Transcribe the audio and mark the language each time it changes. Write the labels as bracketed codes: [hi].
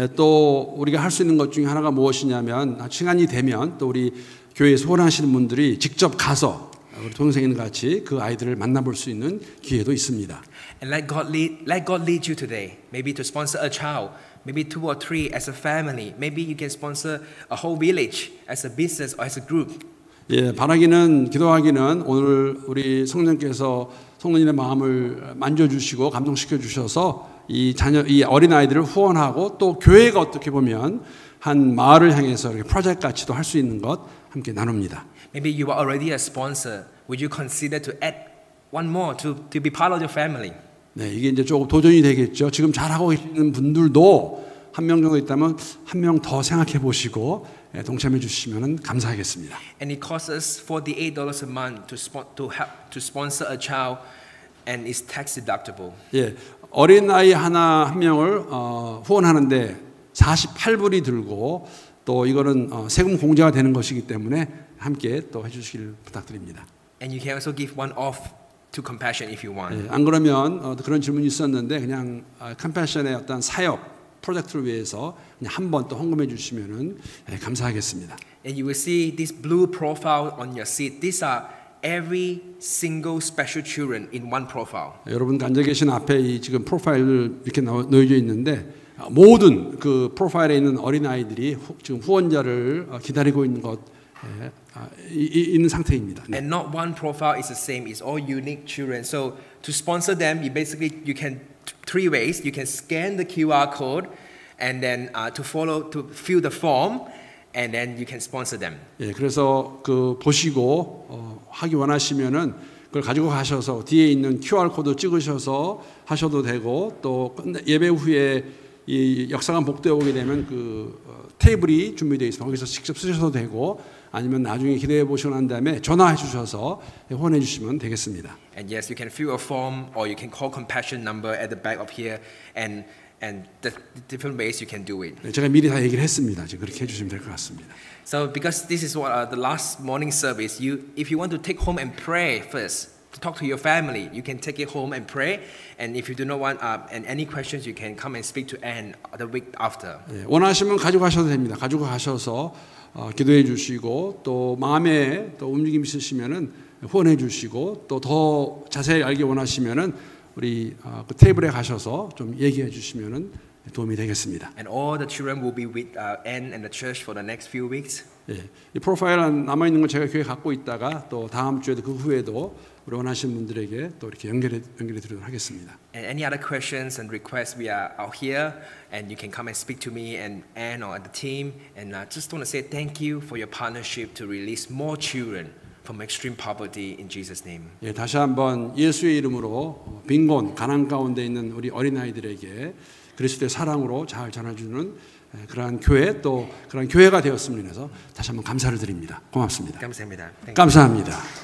[ko] 네, 또 우리가 할 수 있는 것 중에 하나가 무엇이냐면 시간이 되면 또 우리 교회에서 후원하시는 분들이 직접 가서 우리 동생인 같이 그 아이들을 만나볼 수 있는 기회도 있습니다. [en] And let God lead you today. Maybe to sponsor a child, maybe 2 or 3 as a family. Maybe you can sponsor a whole village as a business or as a group. [ko] 예, 기도하기는 오늘 우리 성령께서 성도님의 마음을 만져주시고 감동시켜 주셔서 이 어린 아이들을 후원하고 또 교회가 어떻게 보면 한 마을을 향해서 이렇게 프로젝트 같이도 할 수 있는 것 함께 나눕니다. [en] Maybe you are already a sponsor. Would you consider to add one more to be part of your family? [ko] 네, 이게 이제 조금 도전이 되겠죠. 지금 잘하고 있는 분들도 한 명 정도 있다면 한 명 더 생각해 보시고 동참해 주시면 감사하겠습니다. [en] And it costs us $48 a month to sponsor a child, and it's tax deductible. [ko] 예, 어린 아이 한 명을 후원하는데 48불이 들고 또 이거는 세금 공제가 되는 것이기 때문에 함께 또 해주시길 부탁드립니다. [en] And you can also give one off to compassion if you want. [ko] 안 그러면 그런 질문이 있었는데 그냥 컴패션의 어떤 사역 프로젝트를 위해서 그냥 한 번 또 헌금해 주시면은 감사하겠습니다. [en] And you will see this blue profile on your seat. These are every single special children in one profile. [ko] 여러분 앉아 계신 앞에 이 지금 프로파일을 이렇게 놓여져 있는데 모든 그 프로파일에 있는 어린 아이들이 지금 후원자를 기다리고 있는 것 있는 상태입니다. 네. [en] And not one profile is the same. It's all unique children. So to sponsor them, you can three ways. You can scan the QR code, and then to fill the form, and then you can sponsor them. [ko] 예, 그래서 그 보시고 하기 원하시면은 그걸 가지고 가셔서 뒤에 있는 QR 코드 찍으셔서 하셔도 되고 또 예배 후에 이 역사관 복도에 오게 되면 그 테이블이 준비되어 있습니다. 거기서 직접 쓰셔도 되고 아니면 나중에 기대해 보시고 난 다음에 전화해 주셔서 후원해 주시면 되겠습니다. [en] And yes, you can fill a form or you can call compassion number at the back of here and the different ways you can do it. [ko] 제가 미리 다 얘기를 했습니다. 지금 그렇게 해 주시면 될 것 같습니다. [en] So because this is what the last morning service, if you want to take home and pray first, to talk to your family, you can take it home and pray. And if you do not want and any questions, you can come and speak to Anne the week after. [ko] 예, 원하시면 가지고 가셔도 됩니다. 가지고 가셔서 기도해 주시고 또 마음에 또 움직임 있으시면은 후원해 주시고 또 더 자세히 알기 원하시면은 우리 그 테이블에 가셔서 좀 얘기해 주시면은 도움이 되겠습니다. [en] And all the children will be with Anne and the church for the next few weeks. [ko] 예, 이 프로파일 남아 있는 걸 제가 교회 갖고 있다가 또 다음 주에도 그 후에도 우리 원하시는 분들에게 또 이렇게 연결해 드리도록 하겠습니다. [en] And any other questions and requests, we are out here, and you can come and speak to me and Anne or the team. And I just want to say thank you for your partnership to release more children from extreme poverty in Jesus' name. [ko] 예, 다시 한번 예수의 이름으로 빈곤, 가난 가운데 있는 우리 어린 아이들에게 그리스도의 사랑으로 잘 전해주는 그러한 교회 또 그런 교회가 되었음을 인해서 다시 한번 감사를 드립니다. 고맙습니다. 감사합니다. 감사합니다.